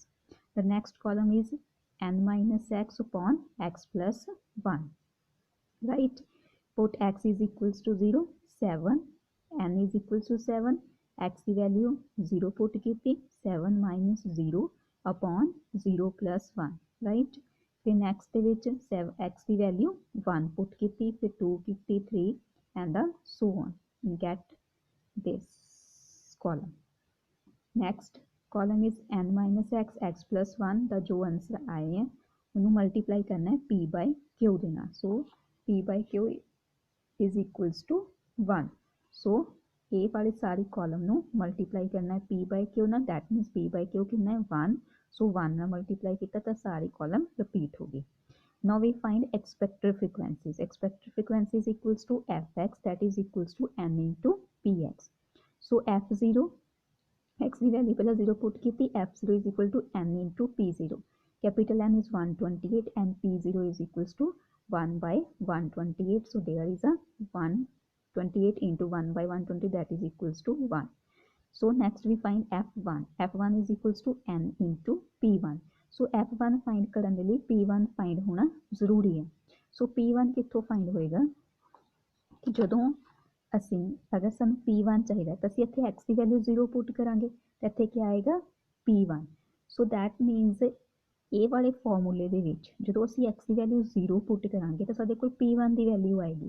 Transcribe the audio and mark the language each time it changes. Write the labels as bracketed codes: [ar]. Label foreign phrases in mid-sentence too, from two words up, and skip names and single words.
[en] The next column is n minus x upon x plus 1, right? Put x is equals to 0, 7, n is equals to 7, x the value 0 put ਕੀਤੀ 7 minus 0 upon 0 plus 1, right? [pa] फिर next ਦੇ ਵਿੱਚ x ਦੀ value 1 put ਕੀਤੀ, फिर 2 ਕੀਤੀ, 3 [en] and so on. Get this column. Next column is n minus x, x plus 1, [pa] ਦਾ ਜੋ ਆंसर ਆਏ हैं ਉਹਨੂੰ ਮਲਟੀਪਲਾਈ ਕਰਨਾ ਹੈ [en] p by q [pa] ਦੇ ਨਾਲ. [en] So p by q is equals to 1. [pa] So A ਵਾਲੀ ਸਾਰੀ ਕਾਲਮ ਨੂੰ ਮਲਟੀਪਲਾਈ ਕਰਨਾ ਹੈ [en] p by q [pa] ਨਾਲ, [en] that means p by q [pa] ਕਿੰਨਾ ਹੈ [en] 1. [pa] So 1 ਨਾਲ ਮਲਟੀਪਲਾਈ ਕੀਤਾ ਤਾਂ ਸਾਰੀ ਕॉलम ਰਿਪੀਟ ਹੋ ਗਈ. [en] Now we find expected frequencies. Expected frequencies equals to fx, that is equals to n into px. [pa] So f0, x ਦੀ ਵੈਲਿਊ ਪਹਿਲਾਂ 0 ਪੁੱਟ ਕੀਤੀ, [en] f0 is equal to n into p0. Capital N is 128 and p0 is equals to 1 by 128. So there is a 128 into 1 by 120, that is equals to 1. So next we find f1. f1 is equals to n into p1. [pa] So f1 find ਕਰਨ ਦੇ ਲਈ p1 find ਹੋਣਾ ਜ਼ਰੂਰੀ ਹੈ. So p1 ਕਿੱਥੋਂ find ਹੋਏਗਾ ਕਿ ਜਦੋਂ ਅਸੀਂ ਅਗਰ ਸਾਨੂੰ p1 ਚਾਹੀਦਾ ਤਾਂ ਅਸੀਂ ਇੱਥੇ x ਦੀ ਵੈਲਿਊ 0 ਪੁੱਟ ਕਰਾਂਗੇ ਤਾਂ ਇੱਥੇ ਕੀ ਆਏਗਾ p1. [en] so that means [pa] ਇਹ ਵਾਲੇ ਫਾਰਮੂਲੇ ਦੇ ਵਿੱਚ ਜਦੋਂ ਅਸੀਂ x ਦੀ ਵੈਲਿਊ 0 ਪੁੱਟ ਕਰਾਂਗੇ ਤਾਂ ਸਾਡੇ ਕੋਲ p1 ਦੀ ਵੈਲਿਊ ਆਏਗੀ.